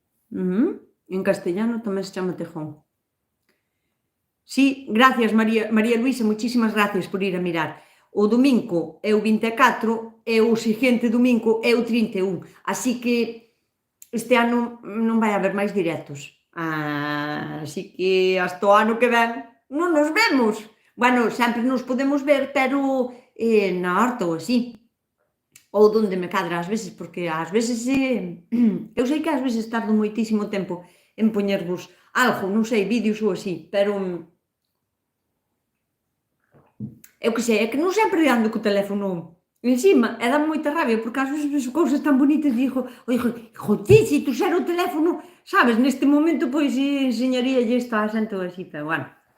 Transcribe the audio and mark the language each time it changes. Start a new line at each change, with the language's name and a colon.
Galician: En castellano tamén se chama Tejón.
Spanish: Sí, gracias María Luisa, muchísimas gracias por ir a mirar.
Galician: O domingo é o 24 e o seguinte domingo é o 31. Así que este ano non vai haber máis directos. Así que hasta o ano que ven non nos vemos. Bueno, sempre nos podemos ver, pero na horta ou así. Ou donde me cadra ás veces, porque ás veces eu sei que ás veces tardo moitísimo tempo en poñervos algo, non sei, vídeos ou así, pero eu que sei, é que non sempre ando co teléfono encima, e dá moita rabia, porque ás veces vejo cousas tan bonitas e digo, joder, se tu xera o teléfono, sabes, neste momento, pois, enseñaríalle isto a xente ou así, pero bueno.